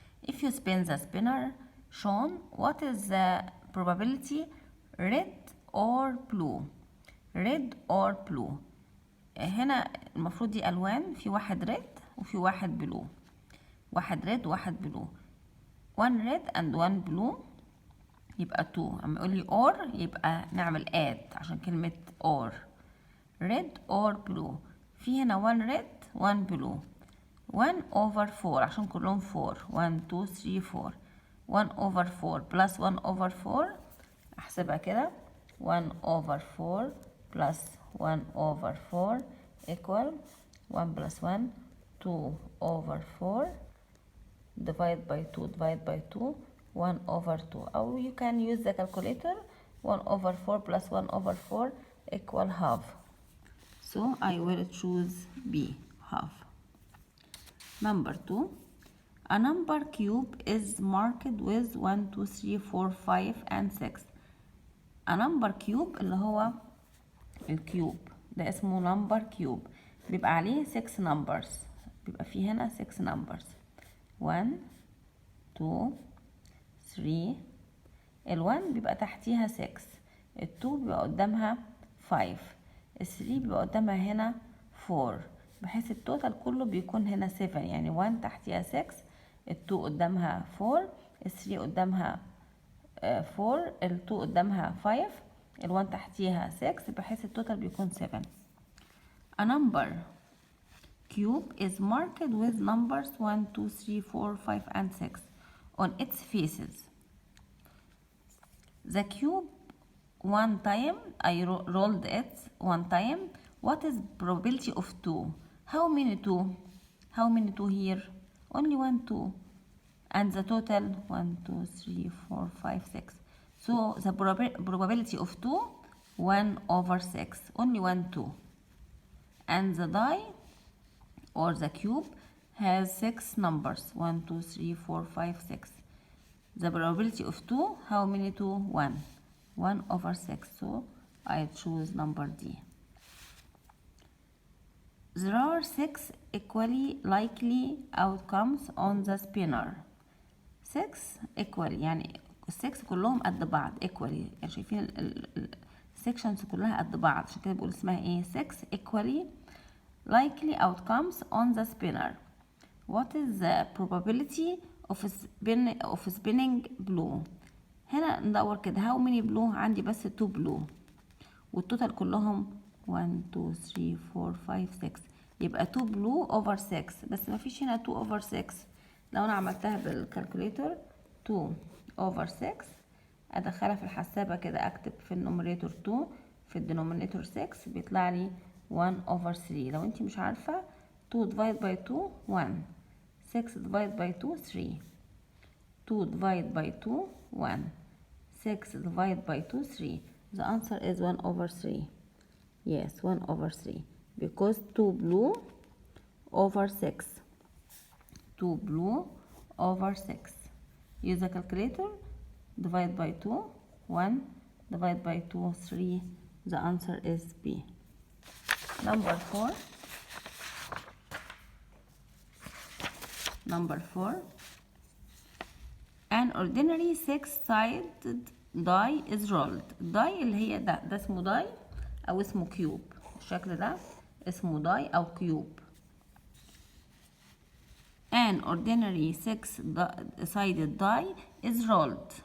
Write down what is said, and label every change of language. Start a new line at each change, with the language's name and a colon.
English: if you spin the spinner shown what is the probability red or blue. red or blue.
Arabic: هنا المفروض دي ألوان، في واحد red وفي واحد blue، واحد red وواحد blue.
English: one red and one blue
Arabic: يبقى
English: two.
Arabic: اما يقول لي or يبقى نعمل add عشان كلمة or.
English: red or blue.
Arabic: في هنا
English: one red one blue. 1 over 4
Arabic: عشان كلهم
English: 4. 1 2 3 4. 1 over 4 plus 1 over 4
Arabic: احسبها كده.
English: 1 over 4 plus 1 over 4 equal 1 plus 1 2 over 4 divide by 2 divide by 2 1 over 2, or you can use the calculator. 1 over 4 plus 1 over 4 equal half. So I will choose B, half. Number 2. A number cube is marked with 1 2 3 4 5 and 6. A number cube
Arabic: اللي هو الكيوب ده اسمه number cube، بيبقى عليه 6 numbers، بيبقى فيه هنا 6 numbers.
English: 1 2 3.
Arabic: ال1 بيبقى تحتيها 6، ال2 بيبقى قدامها 5، ال3 بيبقى قدامها هنا 4، بحيث التوتال كله بيكون هنا 7. يعني 1 تحتيها 6، ال2 قدامها 4، ال3 قدامها 4، ال2 قدامها 5، ال1 تحتيها 6، بحيث التوتال بيكون 7.
English: A number cube is marked with numbers 1 2 3 4 5 and 6 on its faces. The cube one time, I rolled it one time. What is probability of 2? How many 2? How many 2 here? Only 1 2. And the total 1 2 3 4 5 6. So the probability of 2 1 over 6. Only 1 2. And the die or the cube has 6 numbers 1 2 3 4 5 6. The probability of 2, how many 2? 1. 1 over 6. So I choose number D. There are 6 equally likely outcomes on the spinner. 6 equally يعني 6 كلهم قد بعض equally، يعني شايفين السكشنز كلها قد بعض، عشان كده بقول اسمها ايه 6 equally likely outcomes on the spinner. What is the probability of spinning blue؟
Arabic: هنا ندور كده
English: how many blue.
Arabic: عندي بس 2 blue والتوتال كلهم 1 2 3 4 5 6، يبقى
English: 2 blue over 6.
Arabic: بس ما فيش هنا 2 over 6. لو انا عملتها بالكالكوليتر 2 over 6 ادخلها في الحسابة كده، اكتب في النوميريتور 2 في الدينومينيتور 6 بيطلع لي 1 over 3. لو انتي مش عارفة
English: 2 divide by 2 1، 6 divide by 2 3، 2 divide by 2 1، 6 divide by 2 3. The answer is 1 over 3. Yes, 1 over 3 because 2 blue over 6. 2 blue over 6. Use the calculator. Divide by 2 1, divide by 2 3. The answer is B. Number 4. Number 4. An ordinary 6-sided die is rolled.
Arabic: die اللي هي ده اسمه die او اسمه كيوب. الشكل ده اسمه die او كيوب.
English: An ordinary 6-sided die is rolled.